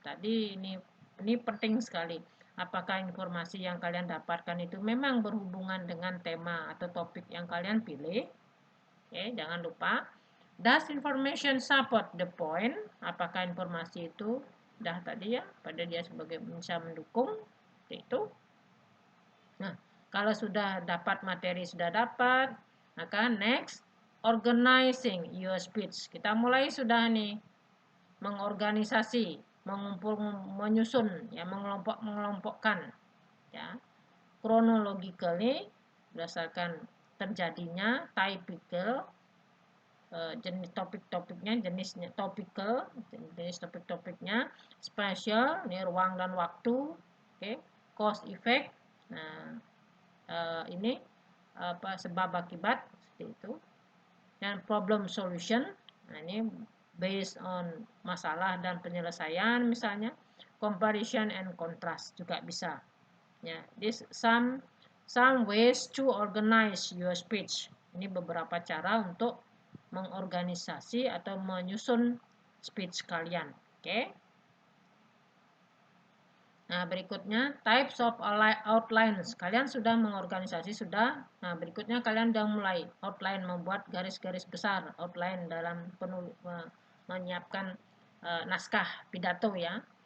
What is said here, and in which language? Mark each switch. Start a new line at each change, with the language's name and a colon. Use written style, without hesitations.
Indonesian: Tadi ini penting sekali. Apakah informasi yang kalian dapatkan itu memang berhubungan dengan tema atau topik yang kalian pilih? Oke, jangan lupa.
English: Does information support the point?
Indonesian: Apakah informasi itu dah tadi ya, pada dia sebagai bisa mendukung itu. Nah, kalau sudah dapat materi, sudah dapat, maka next,
English: organizing your speech.
Indonesian: Kita mulai sudah nih mengorganisasi, mengumpul, menyusun, ya, mengelompokkan, ya, chronologically berdasarkan terjadinya, typical, jenis topik-topiknya, jenisnya topical, jenis topik-topiknya, spatial, ini ruang dan waktu, oke, cause effect, nah ini apa, sebab akibat, seperti itu, dan problem solution, nah ini based on masalah dan penyelesaian, misalnya comparison and contrast juga bisa, ya.
English: This some ways to organize your speech.
Indonesian: Ini beberapa cara untuk mengorganisasi atau menyusun speech kalian. Oke. Nah, berikutnya
English: types of outlines.
Indonesian: Kalian sudah mengorganisasi, sudah. Nah, berikutnya kalian sudah mulai outline, membuat garis-garis besar, outline dalam menyiapkan naskah pidato, ya.